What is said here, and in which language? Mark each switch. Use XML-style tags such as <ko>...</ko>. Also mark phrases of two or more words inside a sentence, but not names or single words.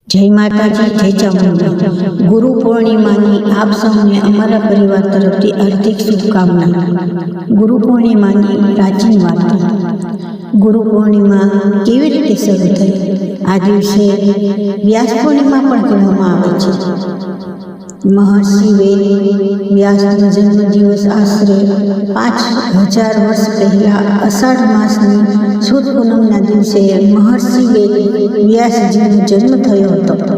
<gu>જય માતાજી, જય ચામુંડા। ગુરુ પૂર્ણિમાની આપ સૌને અમરા પરિવાર તરફથી હાર્દિક શુભકામના। ગુરુ પૂર્ણિમાની પ્રાચીન વાર્તા। ગુરુ પૂર્ણિમા કેવી રીતે શરૂ થઈ? આ દિવસે વ્યાસ પૂર્ણિમા પણ કહેવામાં આવે છે। મહર્ષિ વેદ વ્યાસનો જન્મ દિવસ આશરે 5000 વર્ષ પહેલા અષાઢ માસની સુદ પૂનમના દિવસે મહર્ષિ વેદ વ્યાસજીનો જન્મ થયો હતો।</gu>